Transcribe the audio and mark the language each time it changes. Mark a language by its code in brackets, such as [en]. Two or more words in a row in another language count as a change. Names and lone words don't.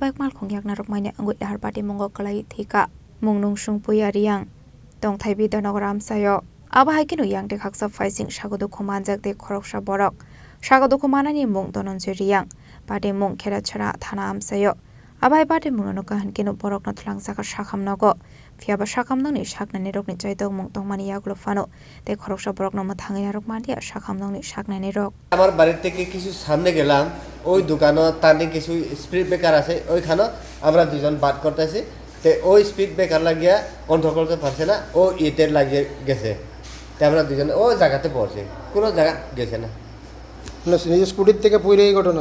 [trp] baik Malkhung yak Narwkmanya Wngwi Lahar Patimungo Kwlaiwi Thwikha mungnung sungpuya riyang tongthaibi donogor amsayo abo haikeno yang dekhaksa faising sago dukuman jaktai Khoroksa Borok sago dukumanani mung dononje riyang Patimungo kheda chora thana amsayo abai Patimungo no kahankeno Borok no thlangsaka sakhamnogo phiaba sakhamnoni saknani rokni chaitong mung tongmani yaglo fano te Khoroksa Borok no mathangi Narwkmanya sakhamnoni saknani rok [bn] আমার বাড়ি থেকে কিছু সামনে গেলাম ওই দোকানে তানে কিছু স্পিড ব্রেকার আছে ওইখানে আমরা দুজন বাদ করতেছি তে ওই স্পিড ব্রেকার লাগিয়া কন্ট্রোল করতে পারছে না ও ইটের লাগিয়ে গেছে তে আমরা দুজন ওই জায়গাতে পড়ছে কোনো জায়গা গেছে না নিজে স্কুটির থেকে পড়ে এই ঘটনা